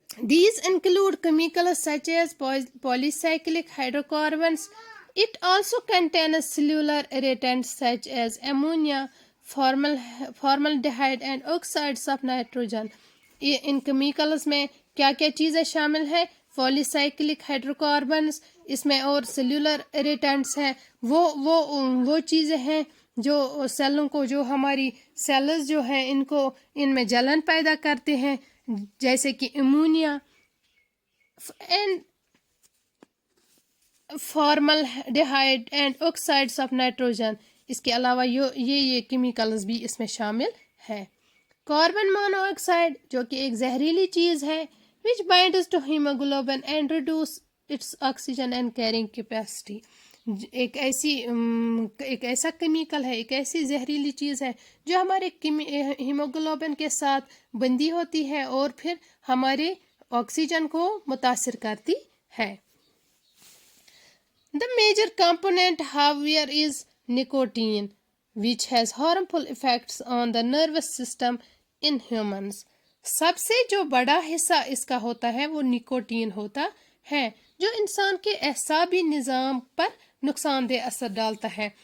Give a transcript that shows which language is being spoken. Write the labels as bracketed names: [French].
[English] These include chemicals such as polycyclic hydrocarbons. It also contains cellular irritants such as ammonia, formaldehyde and oxides of nitrogen. [Urdu] In chemicals میں کیا کیا چیزیں شامل ہیں؟ پولیسائکلک ہائیڈروکاربنس، اس میں اور سیلولر اریٹنٹس ہیں. وہ چیزیں ہیں جو سیلوں کو، جو ہماری سیلز جو ہیں ان میں جلن پیدا کرتے ہیں، جیسے کہ ammonia and فارملڈیہائڈ and آکسائڈس of nitrogen. اس کے علاوہ یہ کیمیکلز بھی اس میں شامل ہے. کاربن مونو آکسائڈ جو کہ ایک زہریلی چیز ہے، [English] which binds to hemoglobin and reduce its oxygen and carrying capacity. [Urdu] ایک ایسا کیمیکل ہے، ایک ایسی زہریلی چیز ہے جو ہمارے ہیموگلوبن کے ساتھ بندی ہوتی ہے اور پھر ہمارے آکسیجن کو متاثر کرتی ہے. [English] The major component, however, is nicotine, which has harmful effects on the nervous system in humans. [Urdu] سب سے جو بڑا حصہ اس کا ہوتا ہے وہ نکوٹین ہوتا ہے، جو انسان کے اعصابی نظام پر نقصان دہ اثر ڈالتا ہے.